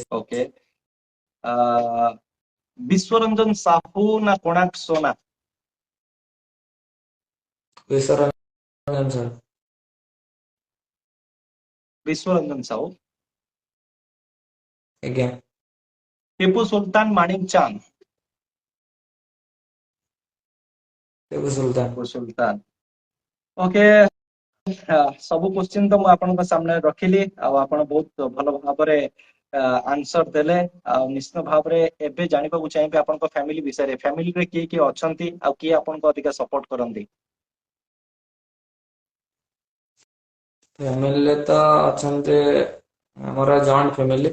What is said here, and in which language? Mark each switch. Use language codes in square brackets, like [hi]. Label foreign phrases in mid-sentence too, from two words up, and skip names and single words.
[or] ଓକେ। ବିଶ୍ୱରଞ୍ଜନ ସାହୁ ନା କୋଣାର୍କ ସୋନା। ବିଶ୍ୱରଞ୍ଜନ ସାହୁ। ବିଶ୍ୱରଞ୍ଜନ ସାହୁ। ଆଜ୍ଞା। टिपू सुल्तान माणिक चांद। ଟିପୁ ସୁଲତାନ। टिपू सुल्तान। ओके। ସବୁ କ୍ୱେଶ୍ଚିନ୍ ତ ମୁଁ ଆପଣଙ୍କ ସାମ୍ନାରେ ରଖିଲି ଆଉ ଆପଣ ବହୁତ ଭଲ ଭାବରେ ଆନ୍ସର ଦେଲେ ଆଉ ନିଶ୍ଚିତ ଭାବରେ ଏବେ ଜାଣିବାକୁ ଚାହିଁବେ ଆପଣଙ୍କ ଫ୍ୟାମିଲି ବିଷୟରେ। ଫ୍ୟାମିଲିରେ କିଏ କିଏ ଅଛନ୍ତି ଆଉ କିଏ ଆପଣଙ୍କୁ ଅଧିକା ସପୋର୍ଟ କରନ୍ତି। ଫ୍ୟାମିଲିରେ ତ ଅଛନ୍ତି ଆମର [en] joint family.